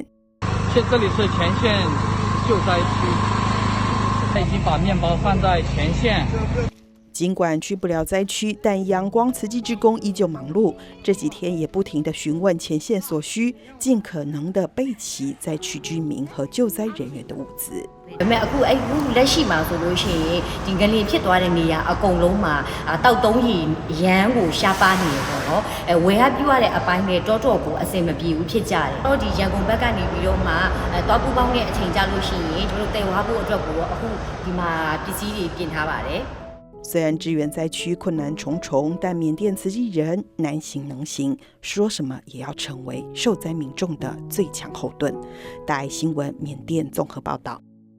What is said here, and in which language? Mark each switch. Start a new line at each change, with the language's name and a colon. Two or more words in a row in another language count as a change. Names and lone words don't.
Chinese: 这里是前线救灾区，他已经把面包放在前线。尽管去不了灾区，但阳光慈济志工依旧忙碌。这几天也不停地询问前线所需，尽可能的备齐灾区居民和救灾人員的物資。
Burmese: အခုလက်ရှိမှာဆိုလို့ရှိရင်ဒီငလျင်ဖြစ်သွားတဲ့နေရာအကုန်လုံးမှာတောက်တုံးကြီးရမ်းကိုရှားပါနေတယ်ပေါ့နော်ဝယ်ရပြရတဲ့အပိုင်းနဲ့တောတော့ကိုအစင်မပြေဘူးဖြစ်ကြတယ်တော့ဒီရန်ကုန်ဘက်ကနေပြီးတော့မှတောပူပေါင်းတဲ့အချိန်ကြာလို့ရှိရင်တို့တည်ဝါဖို့အတွက်ကိုအခုဒီမှာပစ္စည်းတွေပြင်ထားပါတယ်
Chinese: 虽然支援灾区困难重重，但缅甸慈济人难行能行，说什么也要成为受灾民众的最强后盾。大爱新闻缅甸综合报道。